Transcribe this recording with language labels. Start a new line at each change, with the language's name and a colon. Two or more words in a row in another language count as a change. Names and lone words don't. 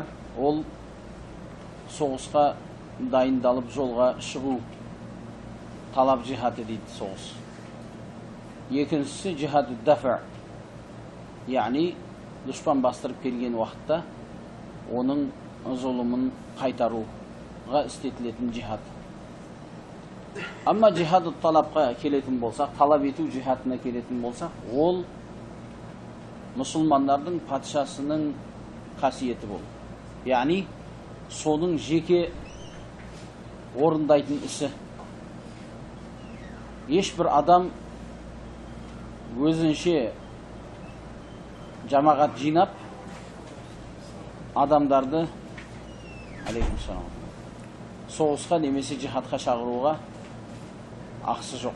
Kazakh: Ол соғысқа дайындалып жолға шығу талап jihad дейді соғыс. Екіншісі
Arabic: جهاد دفع,
Kazakh: яғни дұшпан бастырып келген уақытта оның зұлымын қайтаруға істетілетін jihad. Амма jihad талапқа келетін болсақ, талап ету jihadына келетін болсақ, ол мұсылмандардың патшасының қасиеті бол. Яғни соның жеке орындайтын ісі. Ешбір адам өзінше жамағат жинап адамдарды соғысқа немесе jihadқа шақыруға ақысы жоқ.